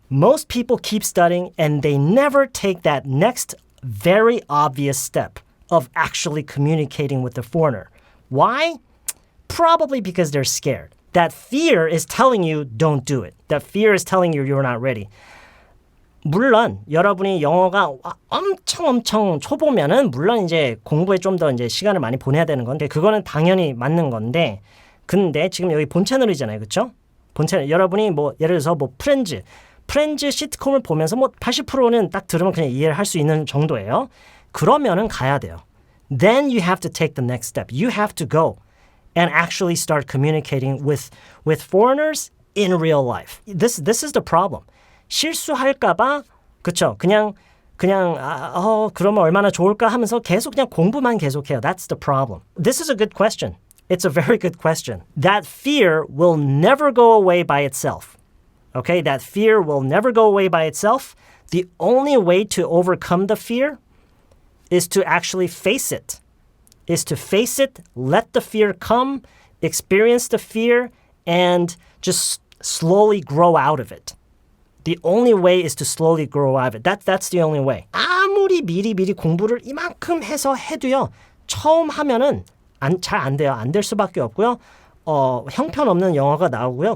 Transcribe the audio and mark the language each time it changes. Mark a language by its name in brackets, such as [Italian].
[English] Most people keep studying and they never take that next very obvious step of actually communicating with the foreigner. Why? Probably because they're scared. That fear is telling you don't do it. That fear is telling you you're not ready. [Korean] 물론 여러분이 영어가 엄청 초보면은 물론 이제 공부에 좀 더 이제 시간을 많이 보내야 되는 건데 그거는 당연히 맞는 건데 근데 지금 여기 본 채널이잖아요. 그렇죠? 본 채널 여러분이 뭐 예를 들어서 뭐 프렌즈 시트콤을 보면서 뭐 80%는 딱 들으면 그냥 이해를 할 수 있는 정도예요. 그러면은 가야 돼요. [English] Then you have to take the next step. You have to go and actually start communicating with foreigners in real life. This is the problem. [Korean] 실수할까봐 그쵸? 그냥 그러면 얼마나 좋을까 하면서 계속 그냥 공부만 계속해요. [English] That's the problem. This is a good question. It's a very good question. That fear will never go away by itself. Okay, that fear will never go away by itself. The only way to overcome the fear is to actually face it. Is to face it, let the fear come, experience the fear, and just slowly grow out of it. The only way is to slowly grow out of it. That's the only way. [Korean] 아무리 미리 공부를 이만큼 해서 해도요. 처음 하면은 잘 안 돼요. 안 될 수밖에 없고요. 형편없는 영어가 나오고요.